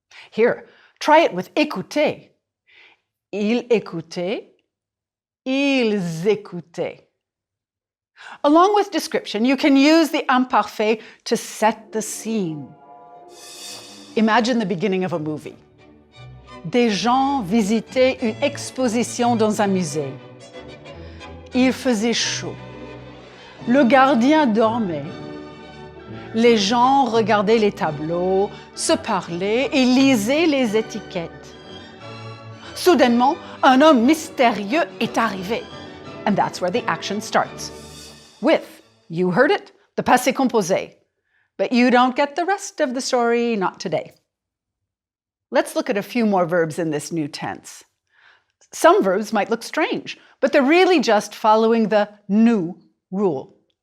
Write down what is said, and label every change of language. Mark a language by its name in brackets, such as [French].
[English] Here, try it with écouter. [French] Il écoutait. Ils écoutaient. [English] Along with description, you can use the imparfait to set the scene. Imagine the beginning of a movie. [French] Des gens visitaient une exposition dans un musée. Il faisait chaud. Le gardien dormait. Les gens regardaient les tableaux, se parlaient et lisaient les étiquettes. Soudainement, un homme mystérieux est arrivé. [English] And that's where the action starts. With, you heard it, the passé composé. But you don't get the rest of the story, not today. Let's look at a few more verbs in this new tense. Some verbs might look strange, but they're really just following the nous rule.